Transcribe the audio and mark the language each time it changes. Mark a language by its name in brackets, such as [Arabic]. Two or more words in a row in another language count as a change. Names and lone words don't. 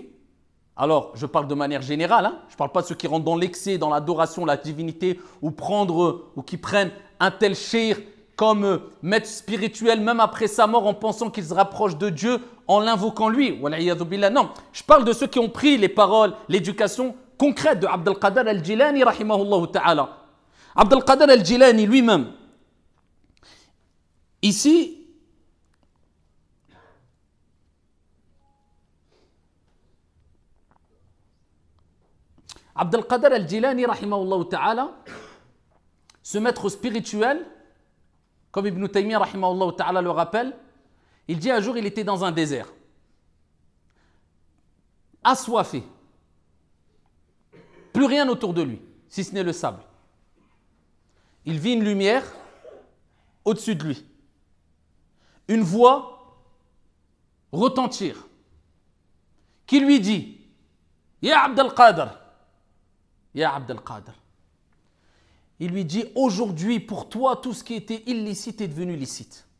[French] Alors, je parle de manière générale, hein, je ne parle pas de ceux qui rentrent dans l'excès, dans l'adoration, la divinité, ou qui prennent un tel shir comme maître spirituel, même après sa mort, en pensant qu'ils se rapprochent de Dieu, en l'invoquant lui. Non, je parle de ceux qui ont pris les paroles, l'éducation concrète de Abd al-Qadir al-Jilani, [Arabic] رحمه الله تعالى. [French] Abd al-Qadir al-Jilani lui-même, ici, Abd al-Qadir al-Jilani, [Arabic] رحمه الله تعالى, [French] ce maître spirituel, comme Ibn Taymiyyah, [Arabic] رحمه الله تعالى, [French] le rappelle, il dit un jour, il était dans un désert, assoiffé, plus rien autour de lui, si ce n'est le sable. Il vit une lumière au-dessus de lui, une voix retentir, qui lui dit, « [Arabic] يا عبد القادر يا عبد القادر [French] » il lui dit, aujourd'hui, pour toi, tout ce qui était illicite est devenu licite.